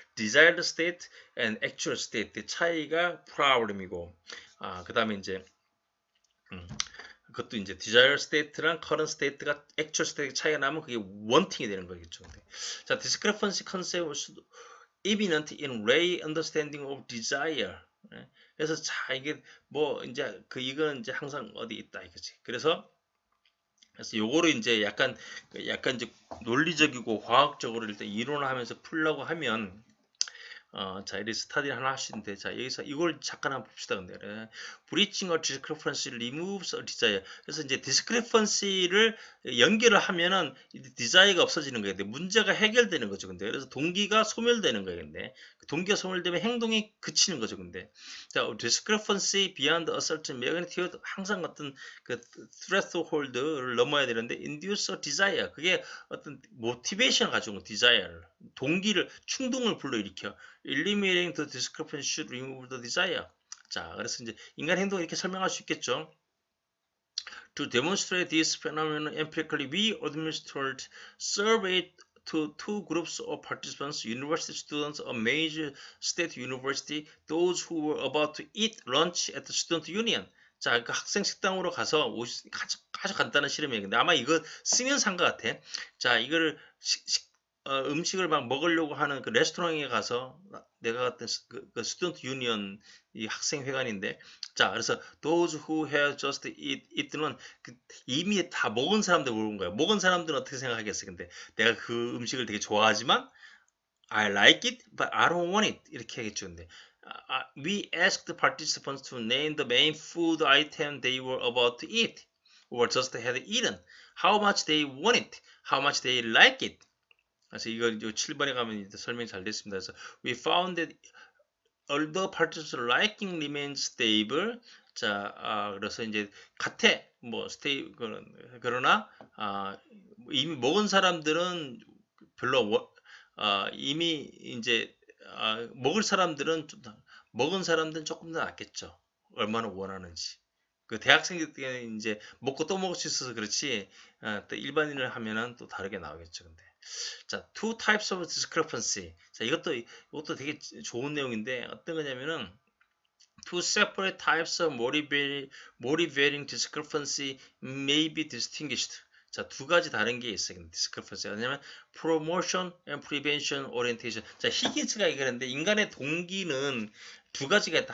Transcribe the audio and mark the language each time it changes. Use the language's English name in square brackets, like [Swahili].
[Korean] desired state and actual state 차이가 problem이고, 그 다음에 이제 그것도 이제 desired state랑 current state가 actual state 차이가 나면 그게 wanting이 되는 거겠죠. [English] 자, discrepancy concept imminent in lay understanding of desire. [Korean] 그래서 자 이게 뭐 이제 이건 이제 항상 어디 있다 이거지. 그래서 요거를 이제 약간 이제 논리적이고 과학적으로 일단 이론화하면서 풀려고 하면 자, 이 스타디 하나 할 수 있는데, 자, 여기서 이걸 잠깐 한번 봅시다. [English] 근데, breaching a discrepancy removes a desire. [Korean] 그래서 이제 discrepancy를 연결을 하면은 desire가 없어지는 거예요. 근데 문제가 해결되는 거죠. 근데, 그래서 동기가 소멸되는 거예요. 근데, 동기가 소멸되면 행동이 그치는 거죠. 근데, 자, [English] discrepancy beyond a certain magnitude [Korean] 항상 어떤 그 threshold를 넘어야 되는데, [English] induce a desire. [Korean] 그게 어떤 motivation을 가지고 온 desire를. 동기를, 충동을 불러일으켜. [English] Eliminating the discrepancy should remove the desire. [Korean] 자, 그래서 이제 인간 행동을 이렇게 설명할 수 있겠죠. [English] To demonstrate this phenomenon empirically, we administered survey to two groups of participants, university students of major state university, those who were about to eat lunch at the student union. [Korean] 자, 그 학생 식당으로 가서 아주 간단한 실험이에요. 근데 아마 이거 쓰면서 한 것 같아. 자, 이거를 음식을 막 먹으려고 하는 그 레스토랑에 가서 내가 갔던 그 스튜던트 유니언 이 학생회관인데, 자, 그래서 [English] those who have just eaten [Korean] 은 이미 다 먹은 사람들 물어본 거야. 먹은 사람들은 어떻게 생각하겠어? 근데 내가 그 음식을 되게 좋아하지만 [English] I like it, but I don't want it [Korean] 이렇게 하겠죠. 근데 [English] we asked the participants to name the main food item they were about to eat or just had eaten, how much they want it, how much they like it. [Korean] 그래서 이거 7번에 가면 설명이 잘 됐습니다. 그래서 [English] we found that although participants liking remains stable, [Korean] 자, 그래서 이제 같아, 뭐 그러나 이미 먹은 사람들은 별로 이미 이제 먹은 사람들은 조금 더 낫겠죠. 얼마나 원하는지. 그 대학생들 때 이제 먹고 또 먹을 수 있어서 그렇지, 또 일반인을 하면은 또 다르게 나오겠죠. 근데. 자, [English] two types of discrepancy. [Korean] 자, 이것도 되게 좋은 내용인데 어떤 거냐면은 [English] Two separate types of motivating discrepancy may be distinguished. [Korean] 자, 두 가지 다른 게 있어요. [English] discrepancy. [Korean] 왜냐면 [English] promotion and prevention orientation. [Korean] 자, 히긴스가 얘기하는데 인간의 동기는 두 가지가 있다.